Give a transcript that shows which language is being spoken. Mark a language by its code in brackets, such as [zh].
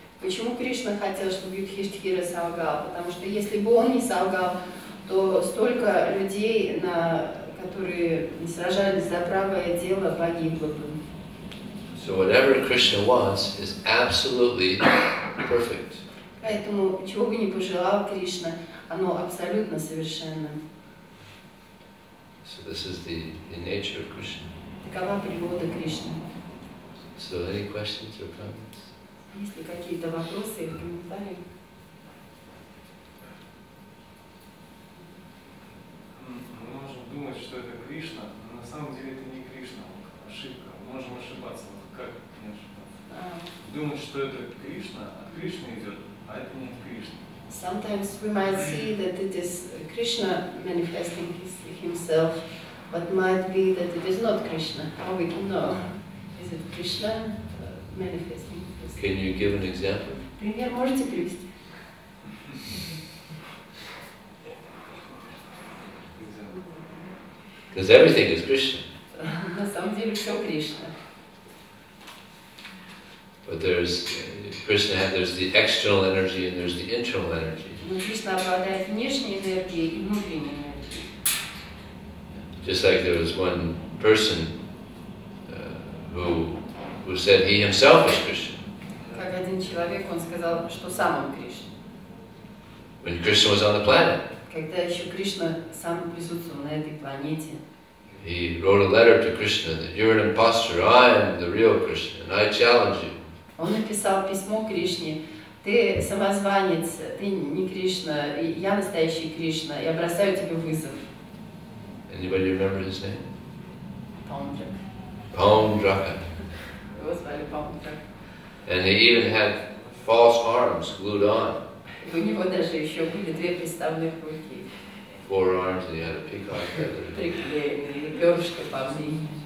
[ru] Почему Кришна хотел, чтобы Юдхиштхира солгал? Потому что если бы он не солгал, то столько людей, которые сражались за правое дело, погибло бы. [en] So whatever Krishna wants is absolutely perfect. [ru] Поэтому, чего бы ни пожелал Кришна, оно абсолютно совершенно. [en] So this is the nature of Krishna. [ru] Такова природа Кришны. [en] So any questions or comments? [ru] Есть ли какие-то вопросы или комментарии? Мы можем думать, что это Кришна, но на самом деле это не Кришна, ошибка. Мы можем ошибаться. Как не ошибаться? Думать, что это Кришна, от Кришны идет, а это не Кришна. [en] Sometimes we might see that it is Krishna manifesting himself, but might be that it is not Krishna. How we can know? Is it Krishna manifesting himself? Can you give an example? [ru] Пример можете привести? [en] Because everything is Krishna. [ru] На самом деле все Кришна. [en] But there's the external energy and there's the internal energy. [ru] Но Кришна обладает внешней энергией и внутренней энергией. [en] Just like there was one person who said he himself is Krishna. [ru] Как один человек, он сказал, что сам он Кришна. [en] When Krishna was on the planet. [ru] Когда еще Кришна сам присутствовал на этой планете. [en] He wrote a letter to Krishna that you're an imposter, I am the real Krishna, and I challenge you. [ru] Он написал письмо Кришне: ты самозванец, ты не Кришна, я настоящий Кришна, я бросаю тебе вызов. [en] Anybody remember his name? [ru] Паундрак. [en] Paundraka. [ru] Его звали Паундрак. [en] And he even had false arms glued on. [ru] У него даже еще были две приставных руки. [en] 4 arms, and he had a peacock feather. [ru] Приклеенные, перышко павлинье.